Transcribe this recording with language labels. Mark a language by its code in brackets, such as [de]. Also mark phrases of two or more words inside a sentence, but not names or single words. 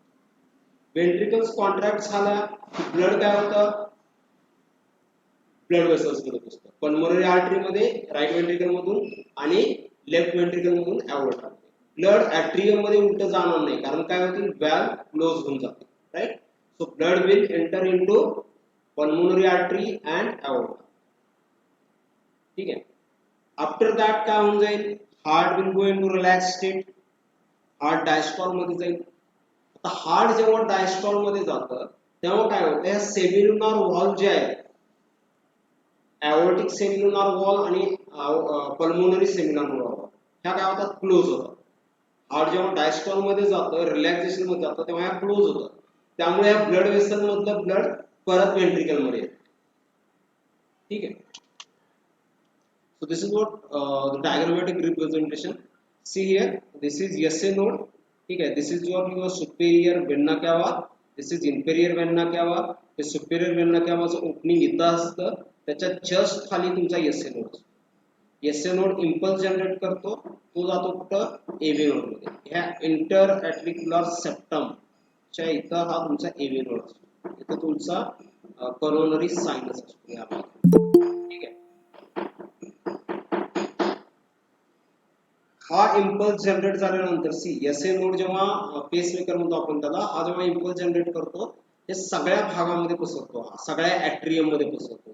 [en] ventricles contract [mr] झाला की ब्लड काय होतं? [en] blood vessels [mr] मध्ये पोहोचतं. [en] pulmonary artery मध्ये right ventricle [mr] मधून आणि [en] left ventricle मधून एओर्टा. blood atrium [mr] मध्ये उलट जाणार नाही, कारण काय होतील? [en] valve close [mr] होऊन जाते [en] राईट. so blood will enter into pulmonary artery and aorta. [mr] ठीक आहे, [en] after that [mr] काय होऊन जाईल, [en] heart will go in to relax state, heart diastole [mr] मध्ये जाईल. आता हार्ट जेव्हा डायस्टॉल मध्ये जातं तेव्हा काय होतं, या [en] semilunar valve [mr] जे आहे, [en] aortic semilunar valve [mr] आणि [en] pulmonary semilunar valve, [mr] ह्या काय होतात, क्लोज होतात. हार्ट जेव्हा डायस्टॉल मध्ये जातं, रिलॅक्सेशन मध्ये जातं, तेव्हा ह्या क्लोज होतात. त्यामुळे या [en] blood vessel [mr] मधलं ब्लड परत व्हेंट्रिकल मध्ये येतं. ठीक आहे. [en] So this is what the diagrammatic representation. See here, this is SA node. [hi] ठीक है, [en] this is your superior vena cava, this is inferior vena cava. [mr] हे [en] superior vena cava [mr] चं ओपनिंग इथं असतं, त्याच्या जस्ट खाली तुमचा [en] SA node. SA node impulse जनरेट [mr] करतो, तो जातो कुठं, [en] AV node मध्ये. [mr] ह्या [en] inter auricular septum [mr] च्या इथं हा तुमचा [en] AV node [mr] असतो. इथं तुमचा [en] coronary sinus [mr] असतो यामध्ये. ठीक आहे. हा [en] impulse generate [mr] झाल्यानंतर [en] SA node [mr] जेव्हा पेसमेकर म्हणतो आपण त्याला, हा जेव्हा [en] impulse generate [mr] करतो हे सगळ्या भागामध्ये पसरतो, सगळ्या ॲट्रियम मध्ये पसरतो.